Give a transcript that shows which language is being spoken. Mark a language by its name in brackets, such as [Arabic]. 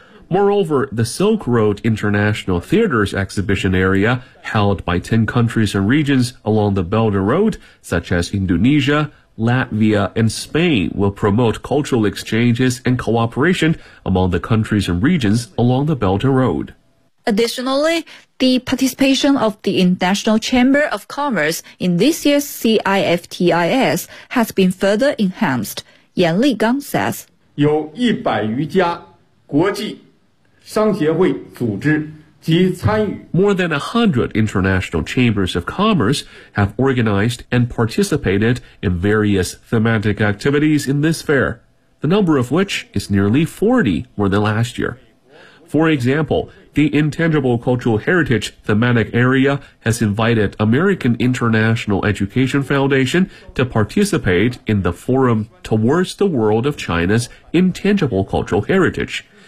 [English] Moreover, the Silk Road International Theaters Exhibition Area, held by 10 countries and regions along the Belt and Road, such as Indonesia, Latvia, and Spain, will promote cultural exchanges and cooperation among the countries and regions along the Belt and Road. Additionally, the participation of the International Chamber of Commerce in this year's CIFTIS has been further enhanced. Yan Ligang says, [Chinese] 有一百余家国际商协会组织及参与。 [English] More than 100 international chambers of commerce have organized and participated in various thematic activities in this fair, the number of which is nearly 40 more than last year. For example, the Intangible Cultural Heritage thematic area has invited American International Education Foundation to participate in the forum Towards the World of China's Intangible Cultural Heritage.